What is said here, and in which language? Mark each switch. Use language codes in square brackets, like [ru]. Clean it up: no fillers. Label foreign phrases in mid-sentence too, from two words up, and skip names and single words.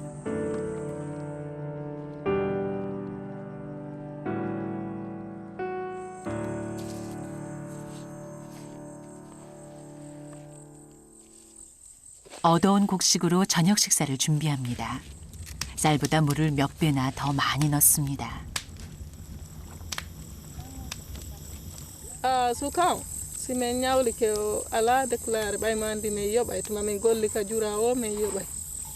[ko] 얻어온 곡식으로 저녁 식사를 준비합니다. 쌀보다 물을 몇 배나 더 많이 넣습니다. [ff] Sukan simin ñawli ke o ala déclaré ɓay ma andi min yoɓay tuma min golli ka jura o min yoɓay